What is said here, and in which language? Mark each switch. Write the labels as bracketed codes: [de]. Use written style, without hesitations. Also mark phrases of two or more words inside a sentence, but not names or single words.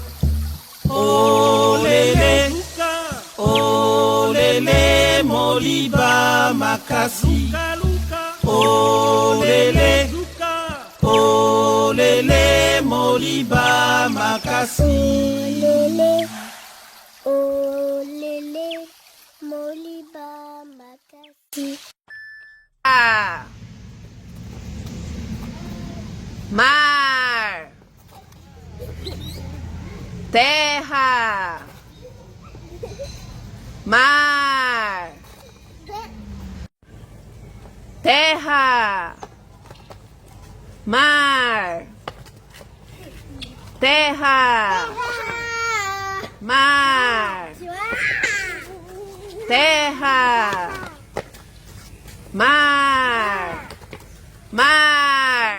[ln] olele olele moliba makasi olele olele moliba makasi. Olele, moliba makasi. [pt] Mar, terra, mar, terra, mar, terra, mar, terra, mar, mar.